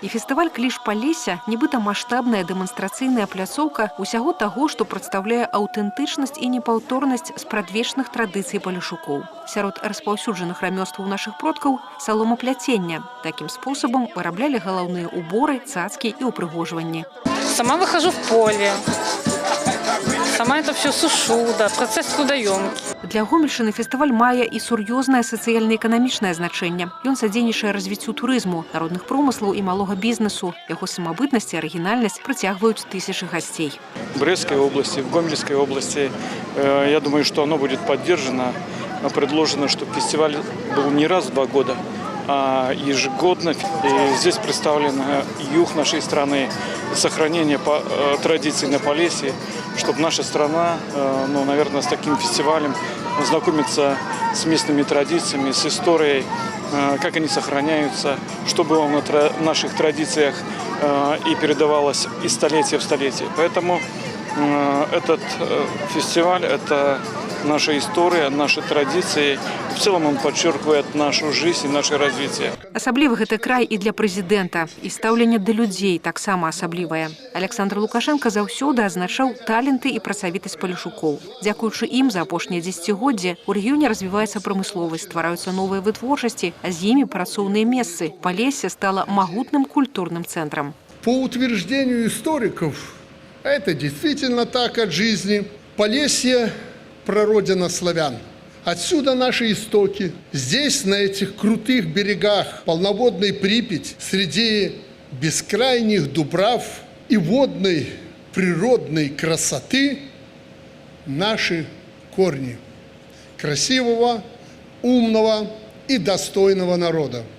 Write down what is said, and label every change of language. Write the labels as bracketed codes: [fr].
[be] І фестываль «Кліш Полесся» нібыта маштабная дэманстрацыйная пляцоўка усяго таго, што прадстаўляе аўтэнтычнасць і непаўторнасць спрадвечных традыцый палешукоў. Сярод распаўсюджаных рамёстваў нашых продкаў – саломапляцення. Такім спосабам выраблялі галаўныя уборы, цацкі і упрыгожванні. [ru] Сама выхожу в поле. Сама это все сушу, да, процесс трудоемкий. [be] Для Гомельшчыны фестываль мае і сур'ёзнае сацыяльна-эканамічнае значэнне. Ён садзейнічае развіццю турызму, народных промыслаў і малога бізнесу. Яго самабытнасць і арыгінальнасць прыцягваюць тысячы гостей. [ru] В Брестской области, в Гомельской области, я думаю, что оно будет поддержано, предложено, чтобы фестиваль был не раз в 2 года, ежегодно. И здесь представлен юг нашей страны, сохранение традиций на Полесье, чтобы наша страна, наверное, с таким фестивалем знакомиться с местными традициями, с историей, как они сохраняются, что было в наших традициях и передавалось из столетия в столетие. Поэтому этот фестиваль – это наша история, наши традиции. В целом он подчеркивает нашу жизнь и наше развитие. [be] Асаблівы гэты край і для прэзідэнта, і стаўленне да людзей таксама асаблівае. Александр Лукашенко заўсёды азначаў таленты і працавітасць палешукоў. Дзякуючы ім за апошнія дзесяцігоддзі ў рэгіёне развіваецца прамысловасць, ствараюцца новыя вытворчасці, а з імі працоўныя месцы. [ru] Полесье стало магутным культурным центром. По утверждению историков, это действительно так от жизни. Полесье – прародина славян. Отсюда наши истоки. Здесь, на этих крутых берегах полноводной Припять, среди бескрайних дубрав и водной природной красоты, наши корни красивого, умного и достойного народа.